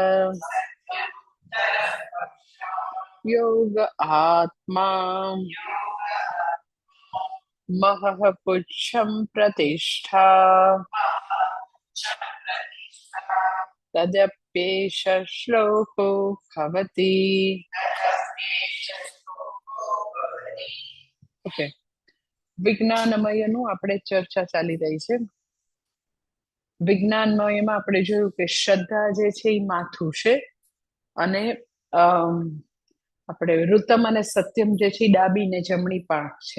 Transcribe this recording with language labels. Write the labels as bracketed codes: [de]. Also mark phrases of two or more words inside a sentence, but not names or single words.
[sa] योग आत्मा महः पुच्छं प्रतिष्ठा तदप्येष श्लोको भवति। [en] ओके, [gu] વિજ્ઞાનમયનું આપણે ચર્ચા ચાલી રહી છે। વિજ્ઞાનમયમાં આપણે જોયું કે શ્રદ્ધા જે છે એ માથું છે અને આપણે ઋતમ અને સત્યમ જે છે એ ડાબી ને જમણી પાંખ છે।